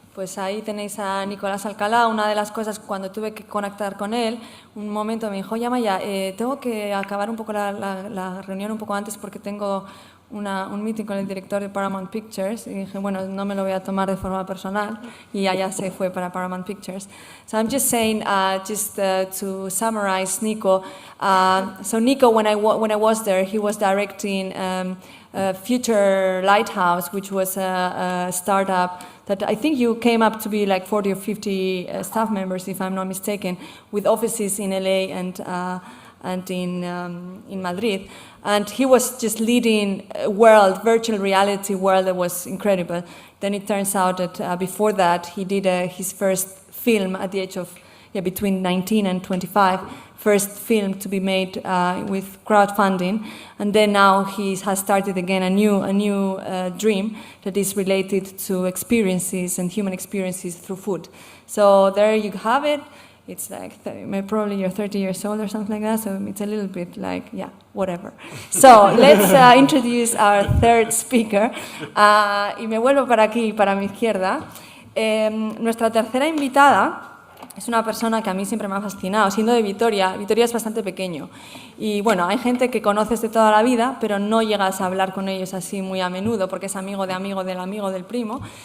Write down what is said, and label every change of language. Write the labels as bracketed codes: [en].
[es] Pues ahí tenéis a Nicolás Alcalá. Una de las cosas, cuando tuve que conectar con él, un momento me dijo, oye, Amaya, tengo que acabar un poco la reunión un poco antes porque tengo un meeting con el director de Paramount Pictures, y dije, bueno, no me lo voy a tomar de forma personal, y allá se fue para Paramount Pictures. [en] So I'm just saying, to summarize Nico, so Nico, when I was there, he was directing Future Lighthouse, which was a startup that I think you came up to be like 40 or 50 staff members, if I'm not mistaken, with offices in LA and in Madrid. And he was just leading a virtual reality world that was incredible. Then it turns out that before that, he did his first film at the age of, between 19 and 25, first film to be made with crowdfunding. And then now he has started again a new dream that is related to experiences and human experiences through food. So there you have it. It's like, probably you're 30 years old or something like that, so it's a little bit like, whatever. So let's introduce our third speaker. [es] Y me vuelvo para aquí, para mi izquierda. Nuestra tercera invitada es una persona que a mí siempre me ha fascinado. Siendo de Vitoria, Vitoria es bastante pequeño. Y bueno, hay gente que conoces de toda la vida, pero no llegas a hablar con ellos así muy a menudo, porque es amigo del primo.